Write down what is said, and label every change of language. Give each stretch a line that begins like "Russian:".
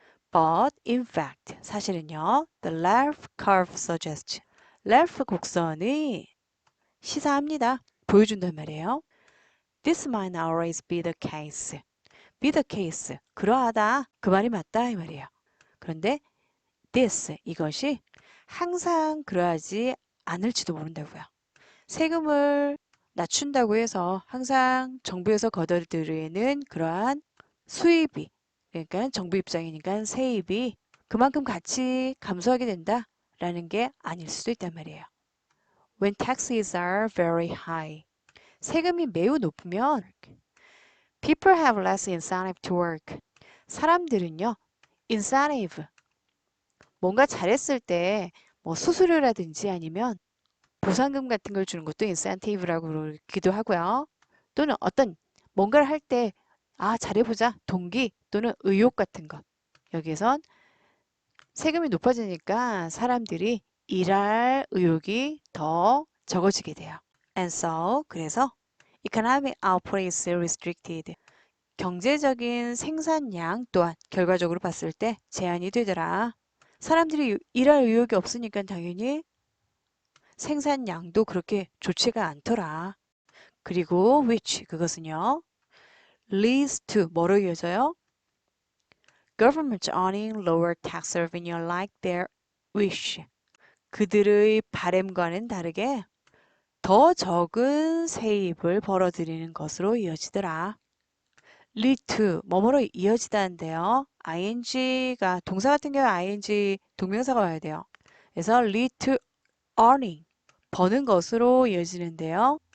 English: But in fact,
Korean: 사실은요.
English: The Ralph curve suggests.
Korean: 랄프 곡선이 시사합니다. 보여준단 말이에요.
English: This might not always be the case.
Korean: be the case. 그러하다. 그 말이 맞다 이 말이에요. 그런데 this, 이것이 항상 그러하지 않을지도 모른다고요. 세금을 낮춘다고 해서 항상 정부에서 걷어들이는 그러한 수입이, 그러니까 정부 입장이니까 세입이 그만큼 같이 감소하게 된다라는 게 아닐 수도 있단 말이에요.
English: When taxes are very high.
Korean: 세금이 매우 높으면
English: people have less incentive to work.
Korean: 사람들은요, incentive, 뭔가 잘했을 때 뭐 수수료라든지 아니면 보상금 같은 걸 주는 것도 인센티브라고 그러기도 하고요. 또는 어떤 뭔가를 할 때 잘해보자 동기 또는 의욕 같은 것. 여기에선 세금이 높아지니까 사람들이 일할 의욕이 더 적어지게 돼요.
English: And so,
Korean: 그래서
English: economic output is restricted.
Korean: 경제적인 생산량 또한 결과적으로 봤을 때 제한이 되더라. 사람들이 일할 의욕이 없으니까 당연히 생산량도 그렇게 좋지가 않더라. 그리고 which, 그것은요. leads to, 뭐로 이어져요?
English: government earning lower tax revenue like their wish.
Korean: 그들의 바램과는 다르게 더 적은 세입을 벌어들이는 것으로 이어지더라. lead to, 뭐뭐로 이어지다는데요. ing가, 동사 같은 경우에 ing 동명사가 와야 돼요. 그래서 lead to earning, 버는 것으로 이어지는데요.